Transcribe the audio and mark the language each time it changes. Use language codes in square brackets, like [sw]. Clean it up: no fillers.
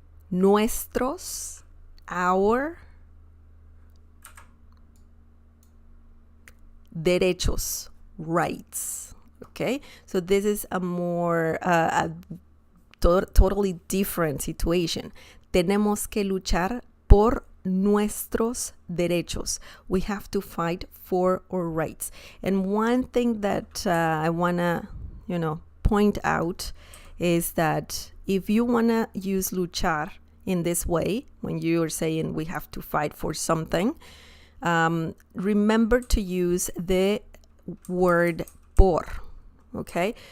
[en] Nuestros, our, derechos, rights, okay? So this is a more, totally different situation. [es] Tenemos que luchar por nuestros derechos. [en] We have to fight for our rights. And one thing that I want to, you know, point out is that if you want to use luchar in this way, when you are saying we have to fight for something, remember to use the word por, okay?